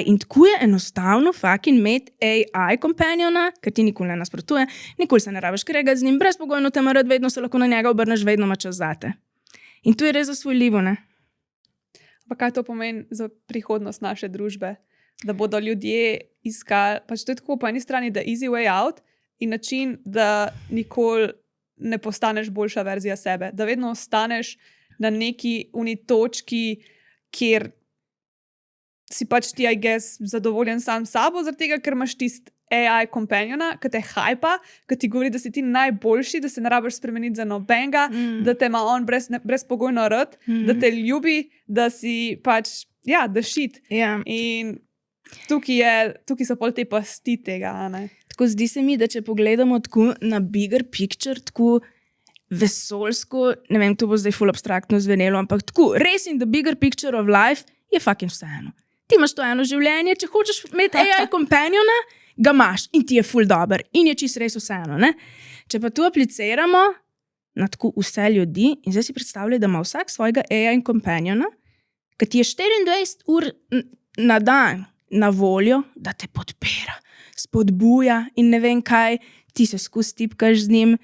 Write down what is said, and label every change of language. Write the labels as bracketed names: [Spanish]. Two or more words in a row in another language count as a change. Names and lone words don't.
[Slovenian] In tako je enostavno fucking imeti AI companiona, ker ti nikoli ne nasprotuje, nikoli se ne rabiš kregati z njim, brezpogojno te ima rad, vedno se lahko na njega obrneš, vedno ima čas zate. In tu je res zasvojljivo, ne? Pa kaj to pomeni za prihodnost naše družbe? Da bodo ljudje iskali, pač to je tako po eni strani, da [English] easy way out [Slovenian] in način, da nikoli ne postaneš boljša verzija sebe. Da vedno ostaneš na neki točki, kjer si pač ti, [English] I guess, [Slovenian] zadovoljen sam s sabo, zaradi tega, ker imaš tisti AI companiona, ki te hajpa, ki ti govori, da si ti najboljši, da se ne rabiš spremeniti za nobenega, da te ima on brezpogojno rad, da te ljubi, da si pač, da shit. Ja. In tukaj so pol te pasti tega, ne? Tako zdi se mi, da če pogledamo tako na [English] bigger picture, [Slovenian] tako vesoljsko, ne vem, to bo zdaj ful abstraktno zvenelo, ampak tako, res [English] in the bigger picture of life [Slovenian] je fucking vseeno. Ti imaš to eno življenje, če hočeš imeti AI companiona, ga imaš in ti je ful dober in je čist res vseeno, ne? Če pa tu apliciramo na tako vse ljudi in zdaj si predstavljaj, da ima vsak svojega AI companiona, ki ti je 24 ur na dan na voljo, da te podpira, spodbuja in ne vem kaj, ti se skozi tipkaš z njim.